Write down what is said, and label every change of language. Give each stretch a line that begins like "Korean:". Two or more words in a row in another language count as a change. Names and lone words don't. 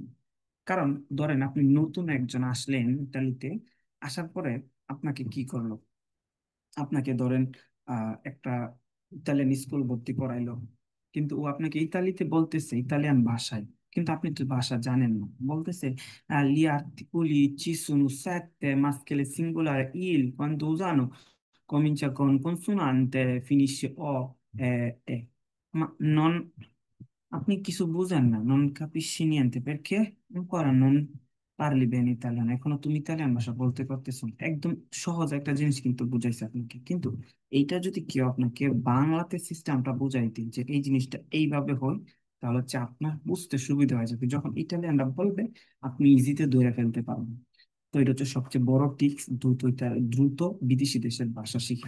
Bangla: কারণ ধরেন আপনি নতুন একজন আসলেন ইতালিতে, আসার পরে আপনাকে কি করলো? আপনাকে ধরেন একটা ইতালিয়ান স্কুল ভর্তি করাইলো, কিন্তু ও আপনাকে ইতালিতে বলতেছে ইতালিয়ান ভাষায়, কিন্তু আপনি তো ভাষা জানেন না, বলতেছে
Italian: gli articoli ci sono sette maschile singolare il quando usano comincia con consonante finisce o e ma non
Bangla: আপনি কিছু বুঝেন না,
Italian: non capisci niente perché ancora non parli bene italiano,
Bangla: এখনো তুমি ইতালিয়ান ভাষা বলতে পারতেছো না। একদম সহজ একটা জিনিস কিন্তু বুঝাইছে আপনাকে, কিন্তু এইটা যদি কেউ আপনাকে বাংলাতে সিস্টেমটা বুঝাইতে যে এই জিনিসটা এইভাবে হয়, তাহলে হচ্ছে আপনার বুঝতে সুবিধা হয়ে যাবে। যখন ইটালিয়ানরা বলবে আপনি ইজিতে ধরে ফেলতে পারবেন। তো এটা হচ্ছে সবচেয়ে বড় টিপস, দ্রুত বিদেশি দেশের ভাষা শেখা।